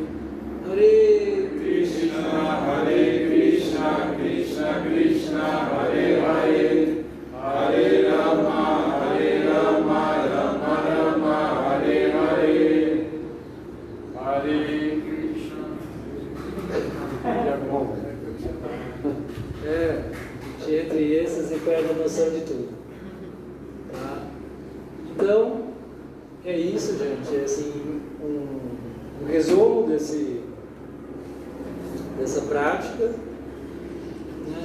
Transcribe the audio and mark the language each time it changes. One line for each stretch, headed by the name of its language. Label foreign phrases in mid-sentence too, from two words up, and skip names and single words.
Sanskrit: Hare Krishna, Krishna Krishna, Hare Hare, Hare Rama, Rama Rama, Hare Hare. Hare Krishna.
Portuguese: Entre esses e perde a noção de tudo. Tá? Então, é isso, gente. É assim, um resumo dessa prática, né?